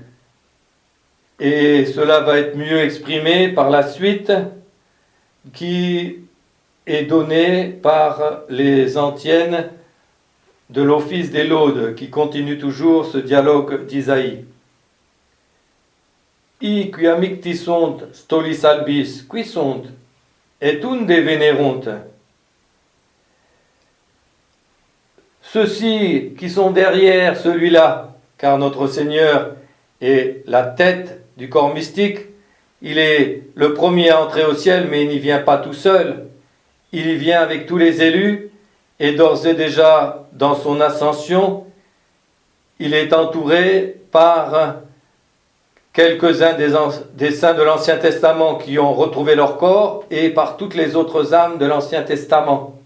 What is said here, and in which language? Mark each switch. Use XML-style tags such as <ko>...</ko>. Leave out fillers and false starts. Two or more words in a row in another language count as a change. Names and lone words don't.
<fr>Et cela va être mieux exprimé par la suite, qui est donnée par les antiennes de l'office des laudes, qui continue toujours ce dialogue d'Isaïe.</fr> <la>I qui amicti sunt stolis albis, qui sunt, et unde venerunt.</la> <fr>Ceux-ci qui sont derrière celui-là, car notre Seigneur est la tête du corps mystique, il est le premier à entrer au ciel, mais il n'y vient pas tout seul, il y vient avec tous les élus, et d'ores et déjà dans son ascension, il est entouré par quelques-uns des saints de l'Ancien Testament qui ont retrouvé leur corps, et par toutes les autres âmes de l'Ancien Testament.</fr>